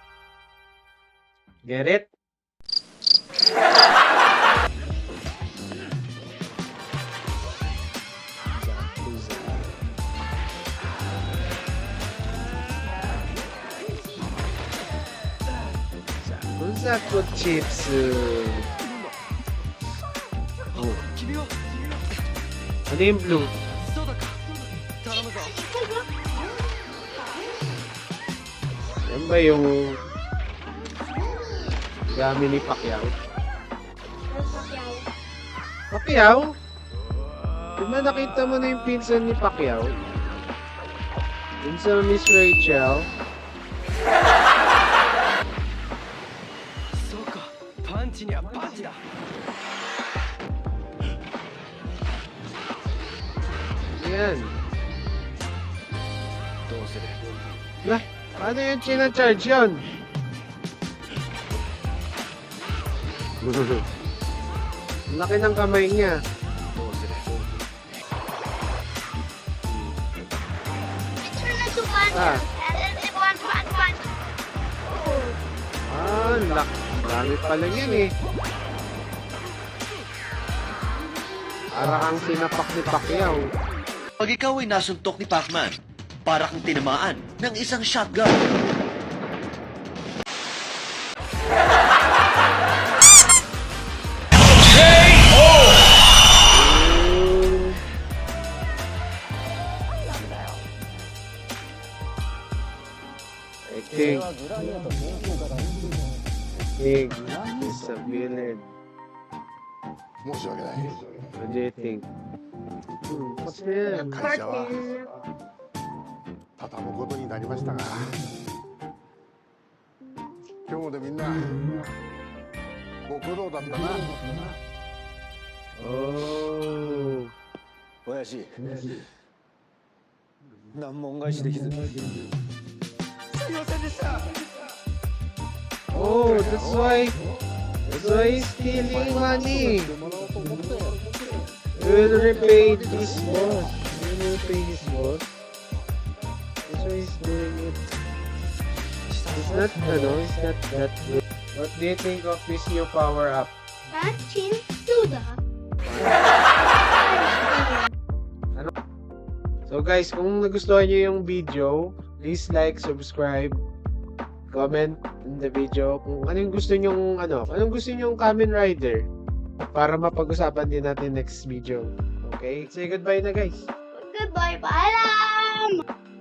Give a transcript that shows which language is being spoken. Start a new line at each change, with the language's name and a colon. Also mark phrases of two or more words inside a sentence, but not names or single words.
English: Get it? Zaku chips. Oh.
Japanese: 君は
Filipino: Ano yung blue?
Japanese: そうだか頼むぞ
Filipino: Yan ba yung gamit ni Pacquiao? Pacquiao? Di ba nakita mo na yung pinsan ni Pacquiao? Yung sa Miss Rachel?
Japanese: そうかパンチにはパンチだ
Filipino: Yan.
Japanese: どうする
Filipino: Lah, paano yung charge yun? Ang laki ng kamay niya.
Japanese: どうする
English: Turn into punch. Ah. And then it punch.
Filipino: Ah, laki. Dami pala yan eh. Para kang sinapak ni Pacquiao. Pag ikaw ay nasuntok ni Pac-Man, para kang tinamaan ng isang shotgun.
English: I think he's a villain.
Japanese: 申し訳ない
English: What do you think? What's that?
Japanese: 会社は畳むことになりましたが今日までみんなご苦労だったな
English: Oh.
Japanese: 親父難問返しできずすいませんでした
English: Oh, that's why he's stealing money. He will repay his boss. He will repay his boss. That's why he's doing it. It's not that good. What do you think of his new power up? Punching Suda. So guys,
Filipino: kung nagustuhan nyo yung video,
English: please like, subscribe, comment in the video
Filipino: kung anong gusto nyong
English: Kamen Rider
Filipino: para mapag-usapan din natin
English: next video. Okay? Say goodbye na guys. Goodbye. Paalam.